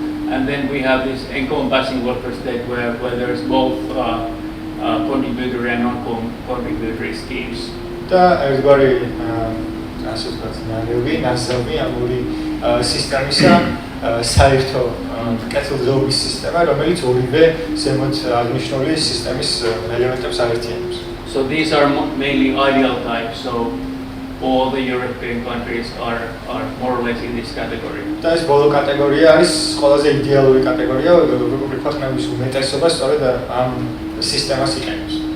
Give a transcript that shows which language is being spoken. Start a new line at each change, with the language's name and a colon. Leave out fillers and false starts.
English: And then we have this encompassing welfare state where there is both contributory and non-contributory schemes.
Georgian: და ერთგვარი ასე ვთქვათ ნაზავი ამ ორი სისტემისა საერთო კეთილდღეობის სისტემა, რომელიც ორივე ზემოთ აღნიშნული სისტემის ელემენტებს აერთიანებს.
English: So these are mainly ideal types. So all the European countries are more or less in this category.
Georgian: და ეს ბოლო კატეგორია არის ყველაზე იდეალური კატეგორია, ევროპული ქვეყნების უმეტესობა სწორედ ამ სისტემას იყენებს.